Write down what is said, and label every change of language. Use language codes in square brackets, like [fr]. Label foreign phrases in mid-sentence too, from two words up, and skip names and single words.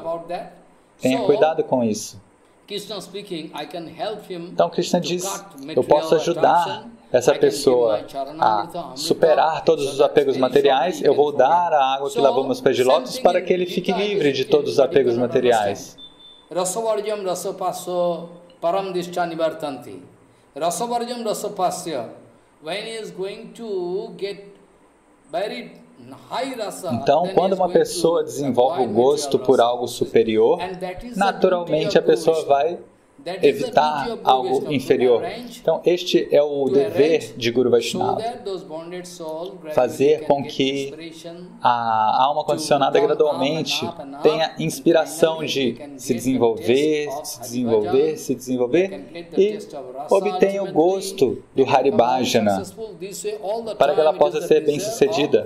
[pt] Tenha cuidado com isso. Então Krishna diz, eu posso ajudar essa pessoa a superar todos os apegos materiais, eu vou dar a água que lavou meus pés de lótus para que ele fique livre de todos os apegos materiais. [sa] रसवर्जं रसोऽप्यस्य परं दृष्ट्वा निवर्तते. रसवर्जं रसोऽप्यस्य, [en] when he is going to get very high rasa, [pt] então, quando uma pessoa desenvolve o gosto por algo superior, naturalmente a pessoa vai evitar algo inferior. Então, este é o dever de Guru Vaishnava, fazer com que a alma condicionada gradualmente tenha inspiração de se desenvolver e obtenha o gosto do Haribhajana para que ela possa ser bem-sucedida.